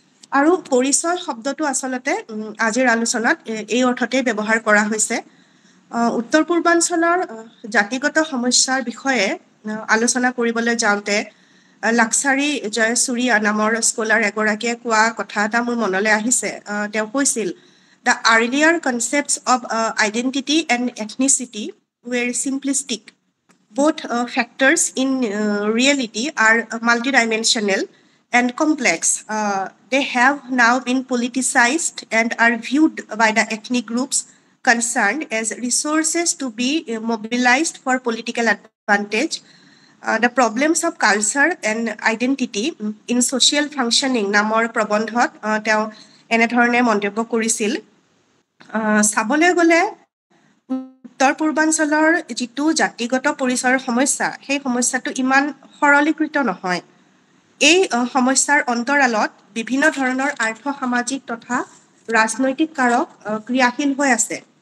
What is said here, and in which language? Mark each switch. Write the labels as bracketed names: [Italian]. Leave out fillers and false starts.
[Assamese] আৰু পৰিচয় শব্দটো আচলতে আজিৰ আলোচনাত এই অৰ্থতেই ব্যৱহাৰ কৰা হৈছে। উত্তৰ পূৰ্বাঞ্চলৰ জাতিগত সমস্যাৰ বিষয়ে আলোচনা কৰিবলৈ যাওঁতে লাক্সাৰী জয়সূৰ্যা নামৰ স্কলাৰ এগৰাকীয়ে কোৱা কথা এটা মোৰ মনলৈ আহিছে। তেওঁ কৈছিল, [English] "The earlier concepts of identity and ethnicity were simplistic. Both factors in reality are multidimensional and complex. They have now been politicized and are viewed by the ethnic groups concerned as resources to be mobilized for political advantage. The problems of culture and identity in social functioning" [Assamese] নামৰ প্ৰবন্ধত তেওঁ এনেধৰণে মন্তব্য কৰিছিল। চাবলৈ গ'লে উত্তৰ পূৰ্বাঞ্চলৰ যিটো জাতিগত পৰিচয়ৰ সমস্যা, সেই সমস্যাটো ইমান সৰলীকৃত নহয়। এই সমস্যাৰ অন্তৰালত বিভিন্ন ধৰণৰ আৰ্থ-সামাজিক তথা ৰাজনৈতিক কাৰক ক্ৰিয়াশীল হৈ আছে।